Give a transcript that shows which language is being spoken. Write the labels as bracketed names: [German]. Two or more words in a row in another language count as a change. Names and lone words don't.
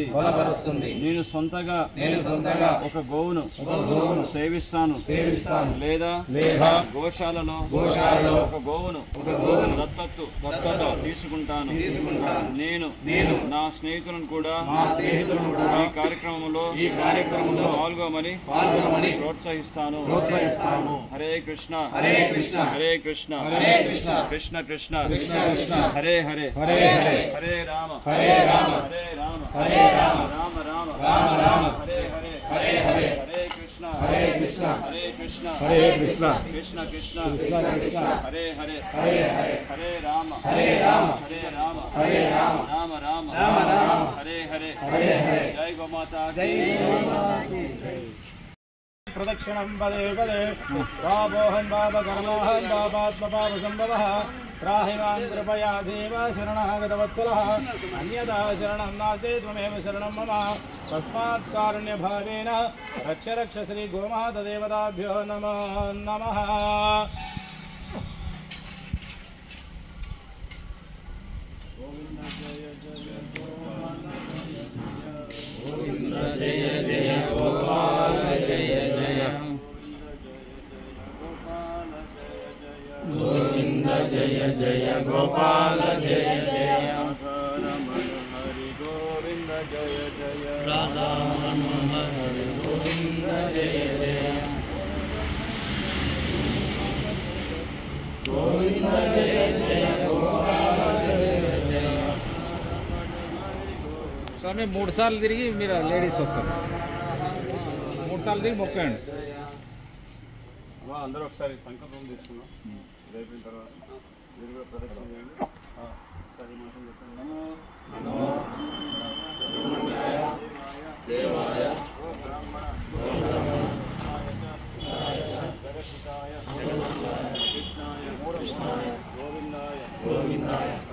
[Telugu] నేను సొంతగా ఒక గోవును సేవిస్తాను లేదా గోశాలలో ఒక గోవును దత్తత తీసుకుంటాను. నేను నా స్నేహితులను కూడా ఈ కార్యక్రమంలో పాల్గొమని ప్రోత్సహిస్తాను. [Sanskrit] హరే కృష్ణ హరే కృష్ణ హరే కృష్ణ కృష్ణ కృష్ణ హరే హరే హరే రామ హరే రామ హరే రామ రామ రామ హరే హరే హరే కృష్ణ హరే కృష్ణ హరే కృష్ణ కృష్ణ కృష్ణ హరే హరే హరే రామ హరే రామ రామ రామ హరే హరే జై గోమాతా జై. प्रदक्षिणं पदे पदे पापोऽहं पापकर्मोऽहं पापात्मपापसम्भवः त्राहि मां कृपया देव शरणागतवत्सलः अन्यथा शरणं नास्ति त्वमेव शरणं मम तस्मात् कारुण्यभावेन रक्ष रक्ष श्री गोमातदेवताभ्यो नमो नमः. गोविन्द जय जय गोपाल जय जय गोविन्द जय जय गोपाल जय जय हरि गोविन्द जय जय राधा मनोहर गोविन्द जय जय गोविन्द जय जय गोपाल जय जय. [Telugu] స్వామి 3 సార్లు తిరిగి మీరు లేడీస్ వస్తారు. 3 సార్లు తిరిగి మొక్కండి. అందరూ ఒకసారి సంకల్పం తీసుకున్నాం. అయిపోయిన తర్వాత మీరు ప్రదక్షిణ చేయండి. [Sanskrit] దేవాయ బ్రాహ్మణ కృష్ణాయ గోవిందాయ గోవిందాయ